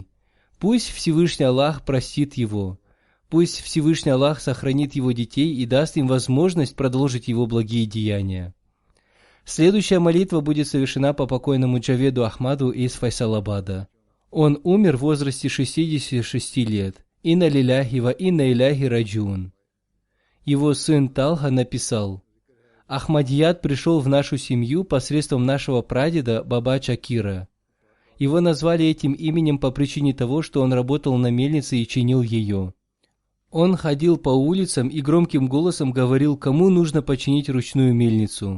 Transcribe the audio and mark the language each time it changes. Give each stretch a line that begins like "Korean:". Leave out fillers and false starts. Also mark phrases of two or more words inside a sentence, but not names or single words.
Russian: Пусть Всевышний Аллах простит его. Пусть Всевышний Аллах сохранит его детей и даст им возможность продолжить его благие деяния. Следующая молитва будет совершена по покойному Джаведу Ахмаду из Файсалабада. Он умер в возрасте 66 лет.
Arabic: إنا لله وإنا إليه راجعون.
Russian: Его сын Талха написал: «Ахмадият пришел в нашу семью посредством нашего прадеда Баба Чакира. Его назвали этим именем по причине того, что он работал на мельнице и чинил ее. Он ходил по улицам и громким голосом говорил, кому нужно починить ручную мельницу.